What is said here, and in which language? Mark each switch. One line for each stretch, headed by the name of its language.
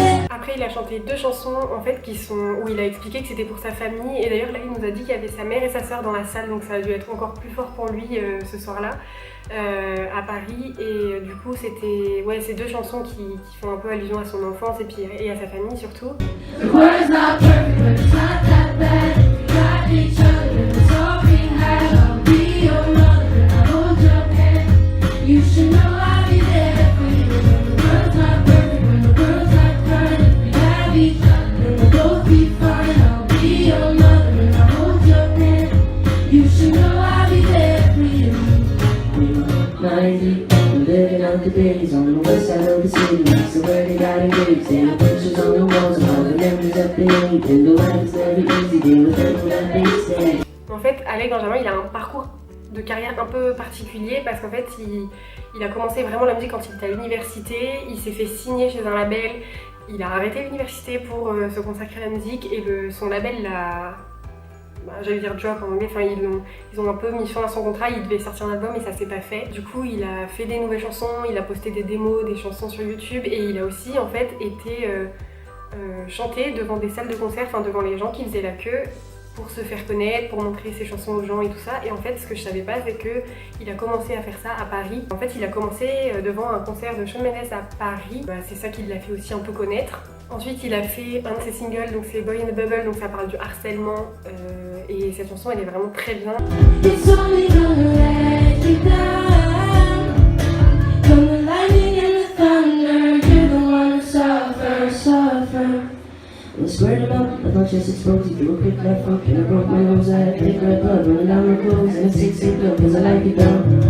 French: Après, il a chanté 2 chansons en fait où il a expliqué que c'était pour sa famille. Et d'ailleurs, là, il nous a dit qu'il y avait sa mère et sa soeur dans la salle, donc ça a dû être encore plus fort pour lui ce soir-là à Paris. Et du coup, c'était ces 2 chansons qui font un peu allusion à son enfance et à sa famille surtout.
English: The world is not perfect, but it's not that bad. We got each other, and it's all we have. I'll be your mother, and I'll hold your hand. You should know I'll be there for you. When the world's not perfect, when the world's not kind, if we have each other, then we'll both be fine. I'll be your mother, and I'll hold your hand. You should know I'll be there for you. 90, we're living out the days on the west side of the city. So where they got engaged, they have pictures on the walls of all the memories that they made. And the life is never easy, they were thankful that they stayed.
French: En fait, Alec Benjamin, il a un parcours de carrière un peu particulier parce qu'en fait, il a commencé vraiment la musique quand il était à l'université. Il s'est fait signer chez un label. Il a arrêté l'université pour se consacrer à la musique et son label l'a... j'allais dire drop en anglais, enfin ils ont un peu mis fin à son contrat, il devait sortir un album et ça s'est pas fait. Du coup il a fait des nouvelles chansons, il a posté des démos, des chansons sur YouTube et il a aussi en fait été chanté devant des salles de concert, enfin devant les gens qui faisaient la queue pour se faire connaître, pour montrer ses chansons aux gens et tout ça. Et en fait ce que je savais pas c'est que il a commencé à faire ça à Paris. En fait il a commencé devant un concert de Shawn Mendes à Paris, c'est ça qui l'a fait aussi un peu connaître. Ensuite il a fait un de ses singles, donc c'est Boy in the Bubble, donc ça parle du harcèlement et cette chanson elle est vraiment très bien.
English: It's only gonna let you down. From the lightning and the thunder, you're the one who suffer. I squared him up, I thought just exposed. You threw a quick left hook and I broke my nose. I had thick red blood running down my clothes and a 6-8 look, cause I like it down.